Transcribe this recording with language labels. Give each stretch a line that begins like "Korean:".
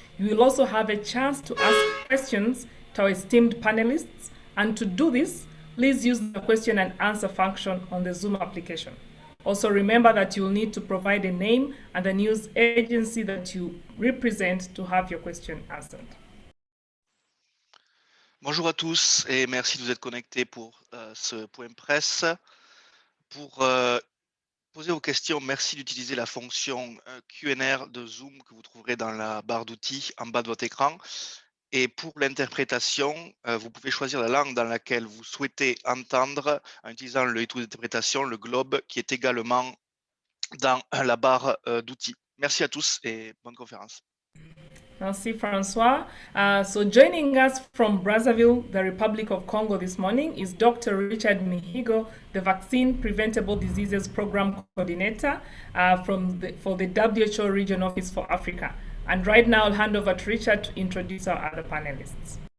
English: You will also have a chance to ask questions to our esteemed panelists. And to do this, please use the question and answer function on the Zoom application. Also, remember that you'll need to provide a name and the news agency that you represent to have your question answered.
French: Bonjour à tous et merci de vous être connectés pour ce point presse. Pour poser vos questions, merci d'utiliser la fonction Q&R de Zoom que vous trouverez dans la barre d'outils en bas de votre écran. Et pour l'interprétation, vous pouvez choisir la langue dans laquelle vous souhaitez entendre en utilisant le étui d'interprétation, le globe, qui est également dans la barre d'outils. Merci à tous et bonne conférence. Merci, Francois.
English: So joining us from Brazzaville, the Republic of Congo this morning is Dr. Richard Mihigo, the Vaccine Preventable Diseases Program Coordinator for the WHO Region Office for Africa. And right now, I'll hand over to Richard to introduce our other panelists.